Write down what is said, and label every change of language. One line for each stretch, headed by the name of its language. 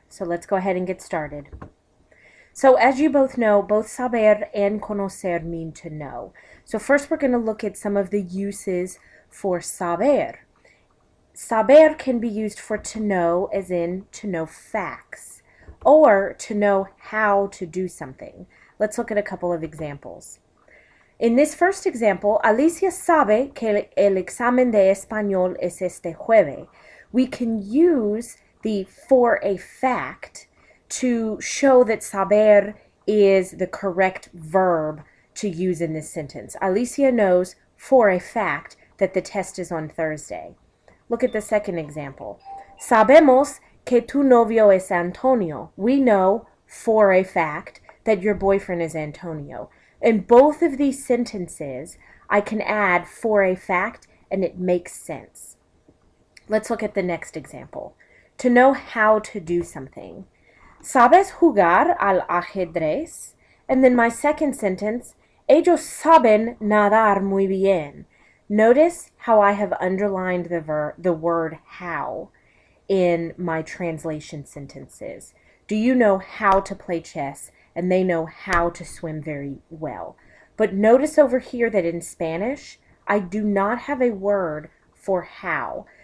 English: So let's go ahead and get started. So as you both know, both saber and conocer mean to know. So first we're going to look at some of the uses for saber. Saber can be used for to know, as in to know facts, or to know how to do something. Let's look at a couple of examples.
Spanish: En
English: this first example,
Spanish: Alicia sabe que el examen de español es este jueves.
English: We can use the for a fact to show that saber is the correct verb to use in this sentence. Alicia knows for a fact that the test is on Thursday. Look at the second example.
Spanish: Sabemos que tu novio es Antonio.
English: We know for a fact that your boyfriend is Antonio. In both of these sentences, I can add for a fact and it makes sense. Let's look at the next example. To know how to do something.
Spanish: ¿Sabes jugar al ajedrez?
English: And then my second sentence,
Spanish: ellos saben nadar muy bien.
English: Notice how I have underlined the word how in my translation sentences. Do you know how to play chess? And they know how to swim very well. But notice over here that in Spanish, I do not have a word for how.